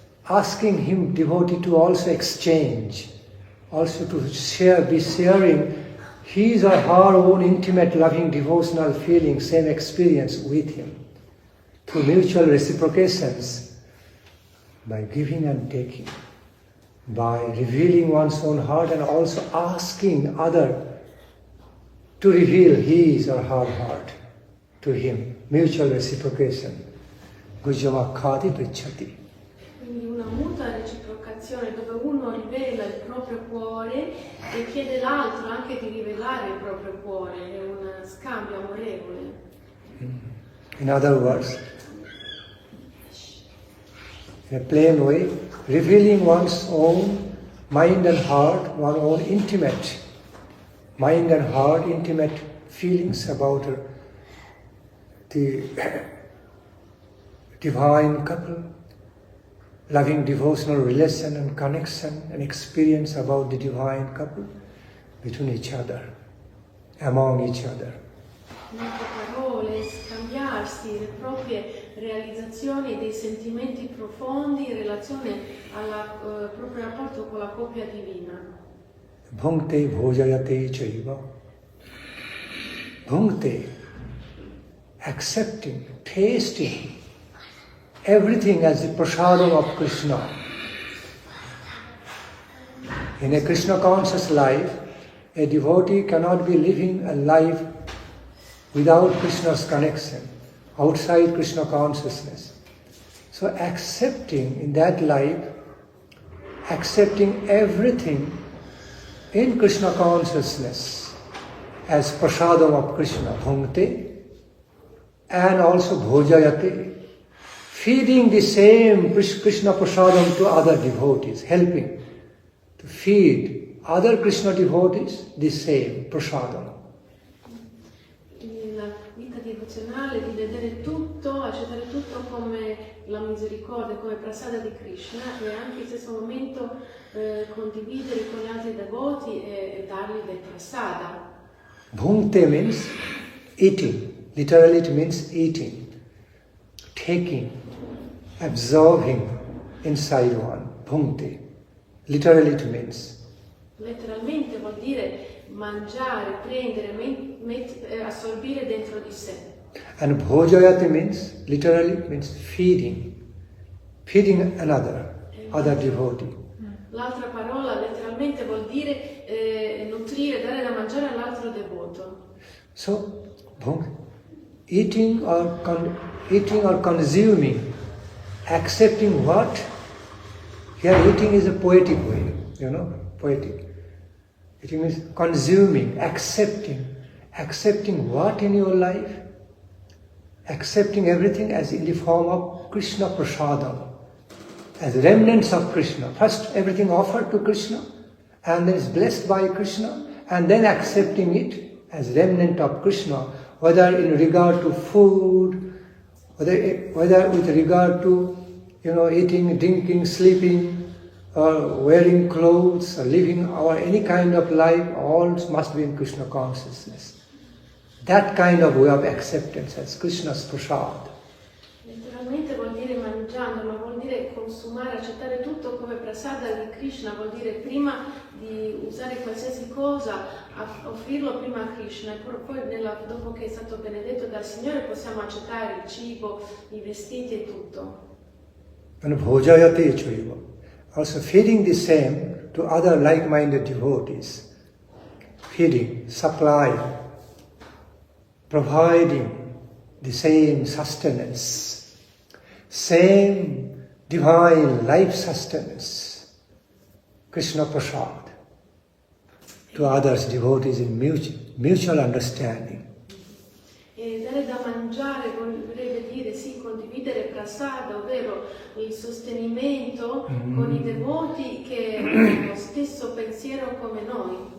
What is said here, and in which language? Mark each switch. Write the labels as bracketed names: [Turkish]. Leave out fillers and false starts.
[English] asking him, devotee, to also exchange, also to be sharing his or her own intimate, loving, devotional feelings, same experience with him, through mutual reciprocations, by giving and taking, by revealing one's own heart and also asking other to reveal his or her heart to him. Mutual reciprocation. [Sanskrit] Gujjamakkati prichati. [Italian] Quindi una mutua reciprocazione dove uno rivela il proprio cuore e chiede l'altro anche di rivelare il proprio cuore, è un scambio amorevole. [English] In other words, in a plain way, revealing one's own mind and heart, one's own intimate mind and heart, intimate feelings about the divine couple, loving devotional relation and connection and experience about the divine couple between each other, among each other. [Italian] In altre parole, scambiarsi le proprie realizzazioni e dei sentimenti profondi in relazione al proprio rapporto con la coppia divina. [Sanskrit] Bhungte bhojayate chaiva. [English] Bhungte, accepting, tasting everything as the prasadam of Krishna. In a Krishna conscious life, a devotee cannot be living a life without Krishna's connection, outside Krishna consciousness. So accepting in that life, accepting everything in Krishna consciousness as prasadam of Krishna, bhungte, and also bhojayate, feeding the same Krishna prasadam to other devotees, helping to feed other Krishna devotees the same prasadam. [Italian] La vita devozionale di vedere tutto, accettare tutto come la misericordia, come prasada di Krishna e anche in stesso momento condividere con gli altri devoti e dargli del prasada. [English] Bhungte means eating. Literally it means eating, taking, absorbing inside one. Bhungte. Literally it means. [Italian] Letteralmente vuol dire mangiare, prendere, assorbire dentro di sé. [English] And bhojayate means, literally means feeding. Feeding another devotee. [Italian] L'altra parola letteralmente vuol dire nutrire, dare da mangiare all'altro devoto. [English] So, eating or consuming, accepting what? Here eating is a poetic way, poetic. Eating means consuming, accepting what in your life? Accepting everything as in the form of Krishna prasadam, as remnants of Krishna. First everything offered to Krishna, and then is blessed by Krishna, and then accepting it as remnant of Krishna, whether in regard to food, whether with regard to eating, drinking, sleeping, or wearing clothes, or living or any kind of life, all must be in Krishna consciousness. That kind of way of acceptance as Krishna's prasad. [Italian] Letteralmente vuol dire mangiando, ma vuol dire consumare, accettare tutto come prasada di Krishna, vuol dire prima di usare qualsiasi cosa, offrirlo prima a Krishna e poi dopo che è stato benedetto dal Signore possiamo accettare il cibo, i vestiti e tutto. [Sanskrit] And bhojayate chaiva. [English] Also feeding the same to other like-minded devotees. Feeding, supplying, providing the same sustenance, same divine life sustenance, Krishna prasad, to others devotees in mutual understanding. [Italian] E dare da mangiare vorrebbe dire sì, condividere prasada, ovvero il sostenimento con i devoti che hanno lo stesso pensiero come noi.